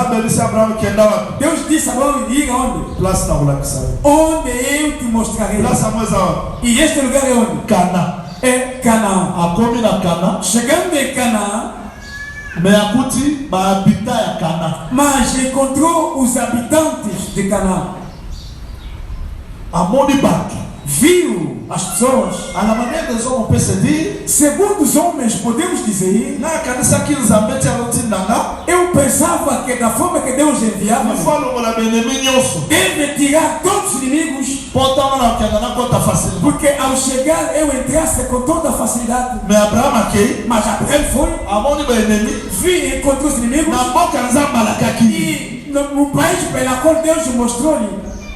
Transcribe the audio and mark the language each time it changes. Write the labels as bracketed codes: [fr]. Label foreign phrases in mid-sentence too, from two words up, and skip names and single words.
[pt] Deus disse a Abraão ir aonde? Onde eu te mostrarei. E este lugar é onde? É Canaã. Chegando em Canaã, [ln] Mais akuti ba habita ya Cana. [pt] Mas encontrou os habitantes de Canaã. Amoni bato. Viu as pessoas. [fr] À la manière des hommes, on peut se dire. [pt] Segundo os homens, podemos dizer. [ln] Na kanisa ki nzambe ti aloti nanga. [pt] Eu pensava que da forma que Deus enviava, deve tirar todos os inimigos. Porque ao chegar eu entrasse com toda a facilidade. Mas Abraão foi. Vi e encontrou os inimigos. E no país pela qual Deus mostrou-lhe.